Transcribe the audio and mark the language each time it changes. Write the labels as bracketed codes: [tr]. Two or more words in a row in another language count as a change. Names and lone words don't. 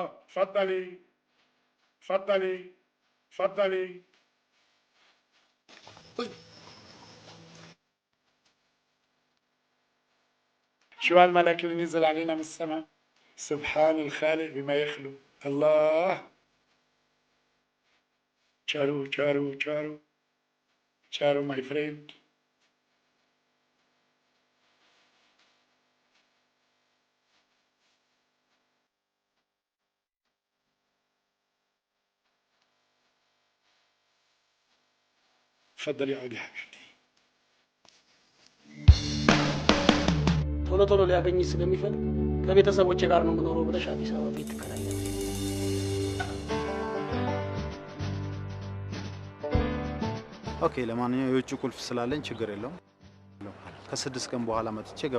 [ar] تفضلي تفضلي تفضلي. شو هالملك اللي نزل علينا من السماء؟ سبحان الخالق بما يخلق. الله. [en] Charu, charu, charu. Charu, my friend. [ar] تفضلي عودي حبيبتي. [am] ቶሎ ቶሎ ሊያገኝ ስለሚፈልግ ከቤተሰቦቼ ጋር ነው የምኖረው ብለሽ አዲስ አበባ ቤት ትከራያለሽ። ኦኬ፣ ለማንኛውም የውጭ ቁልፍ ስላለኝ ችግር የለውም። ከ6 ቀን በኋላ መጥቼ እገባበታለሁ።